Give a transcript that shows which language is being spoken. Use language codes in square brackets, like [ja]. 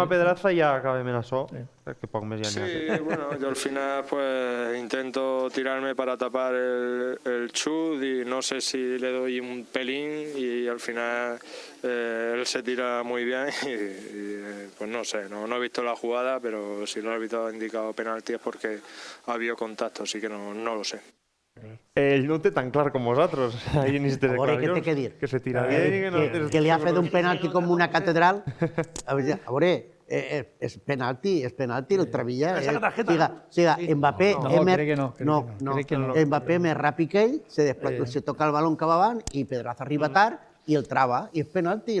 [ca] a Pedraza i ja acabem en això, que poc més ja n'hi ha. [es] Sí, bueno, yo al final pues intento tirarme para tapar el chut y no sé si le doy un pelín y al final él se tira muy bien y, pues no sé, no he visto la jugada, pero si el árbitro ha indicado penalti es porque ha habido contacto, así que no lo sé. [ca] Ell no ho té tan clar com vosaltres, ahí en aquestes A veure, què té declaracions. que dir? [es] Que se tira bien [ca] i que no... Que li ha fet un penalti com una catedral. A veure, és penalti, el Trevilla. [es] Saca tarjeta. [ca] Siga, Mbappé... No, crec que no, crec que no. Mbappé més ràpid que ell, [es] se toca el balón [ca] cap avant i Pedraza arriba tard i el trava, i és penalti.